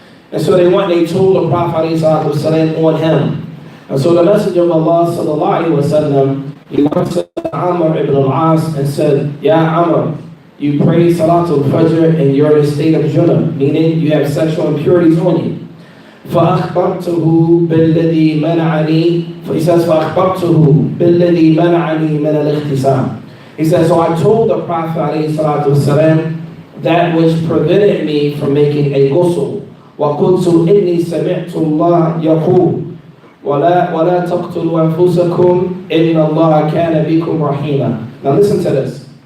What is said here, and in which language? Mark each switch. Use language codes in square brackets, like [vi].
[en] And so they told the Prophet ﷺ on him. And so the Messenger of Allah sallallahu alaihi wasallam, he went to Amr ibn al-As and said, Ya Amr, you pray Salatul Fajr and you're in a state of junub, meaning you have sexual impurities on you. [ar] فَأَخْبَرْتُهُ بِالَّذِي مَنَعَنِي. [en] He says, [ar] فَأَخْبَرْتُهُ بِالَّذِي مَنَعَنِي مِنَ الْإِخْتِسَامِ. [en] He says, so I told the Prophet ﷺ that which prevented me from making a ghusl. [ar] وَقُلْتُ إِنِّي سَمِعْتُ اللَّهَ يَقُولُ وَلَا تَقْتُلُوا أَنفُسَكُمْ إِنَّ اللَّهَ كَانَ بِكُمْ رَحِيمًا. [en] Now listen to this.